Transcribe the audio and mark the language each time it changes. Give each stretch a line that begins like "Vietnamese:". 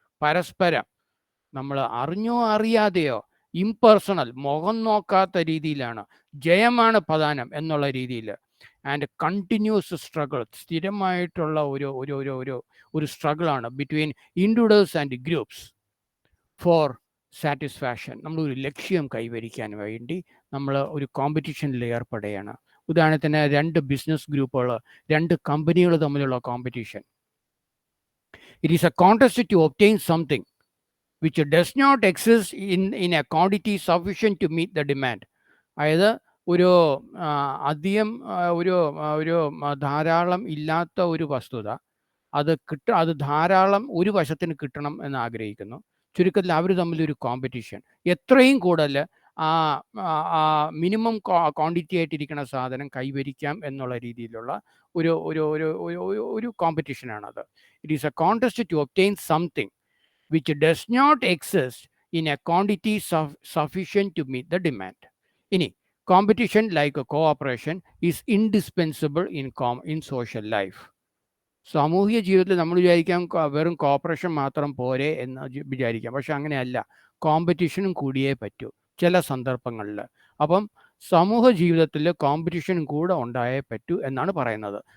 Malayalam: പരസ്പരം നമ്മൾ അറിഞ്ഞോ അറിയാതെയോ ഇംപേഴ്സണൽ മുഖം നോക്കാത്ത രീതിയിലാണ് ജയമാണ് പ്രധാനം എന്നുള്ള രീതിയിൽ
English: and continuous struggle
Malayalam: സ്ഥിരമായിട്ടുള്ള ഒരു ഒരു ഒരു ഒരു ഒരു സ്ട്രഗിളാണ്
English: Between individuals and groups for satisfaction.
Malayalam: നമ്മളൊരു ലക്ഷ്യം കൈവരിക്കാൻ വേണ്ടി നമ്മൾ ഒരു കോമ്പറ്റീഷനിൽ ഏർപ്പെടുകയാണ്. ഉദാഹരണത്തിന് രണ്ട് ബിസിനസ് ഗ്രൂപ്പുകൾ, രണ്ട് കമ്പനികൾ തമ്മിലുള്ള competition.
English: It is a contest to obtain something which does not exist in a quantity sufficient to meet the demand.
Malayalam: അതായത് ഒരു അധികം ഒരു ധാരാളം ഇല്ലാത്ത ഒരു വസ്തുത അത് ധാരാളം ഒരു വശത്തിന് കിട്ടണം എന്ന് ആഗ്രഹിക്കുന്നു. ചുരുക്കത്തിൽ അവർ തമ്മിലൊരു കോമ്പറ്റീഷൻ. എത്രയും കൂടുതൽ ആ മിനിമം ക്വാണ്ടിറ്റി ആയിട്ടിരിക്കുന്ന സാധനം കൈവരിക്കാം എന്നുള്ള രീതിയിലുള്ള ഒരു ഒരു ഒരു ഒരു കോമ്പറ്റീഷനാണത്.
English: It is a contest to obtain something which does not exist in a quantity sufficient to meet the demand. ഇനി competition like a cooperation is indispensable in social life.
Malayalam: സാമൂഹിക ജീവിതത്തിൽ നമ്മൾ വിചാരിക്കാം വെറും കോപ്പറേഷൻ മാത്രം പോരെ എന്ന് വിചാരിക്കാം. പക്ഷെ അങ്ങനെയല്ല, കോമ്പറ്റീഷനും കൂടിയേ പറ്റൂ ചില സന്ദർഭങ്ങളിൽ. അപ്പം സമൂഹ ജീവിതത്തിൽ കോമ്പറ്റീഷനും കൂടെ ഉണ്ടായേ പറ്റൂ എന്നാണ് പറയുന്നത്.